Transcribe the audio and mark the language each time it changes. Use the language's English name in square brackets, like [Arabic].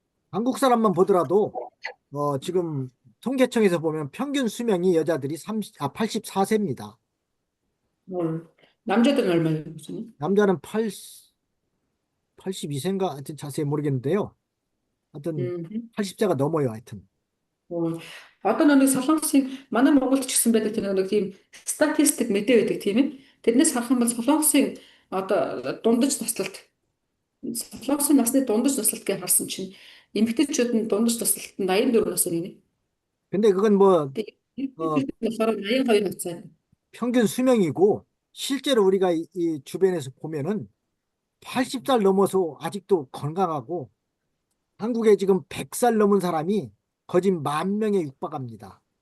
[Korean] 한국 사람만 보더라도 지금 통계청에서 보면 평균 수명이 여자들이 84세입니다. 남자들은 얼마예요, 교수님? 남자는 82세인가 하여튼 자세히 모르겠는데요. 하여튼 80세가 넘어요, 하여튼. [Mongolian] Одоо нэг солонгосын манай Монголд ч гэсэн байдаг тийм нэг тийм статистик мэдээ байдаг тийм ээ. Тэрнээс харах юм бол солонгосын одоо дундаж наслалт солонгосын насны дундаж наслалт гэж харсан чинь эмэгтэйчүүд нь дундаж наслалт нь 84 насаар гинэ. [Korean] 근데 그건 뭐 [Mongolian] болохоор 82 настай. [Korean] 평균 수명이고 실제로 우리가 이 주변에서 보면은 80살 넘어서 아직도 건강하고 한국에 지금 100살 넘은 사람이 거진 10,000명에 육박합니다.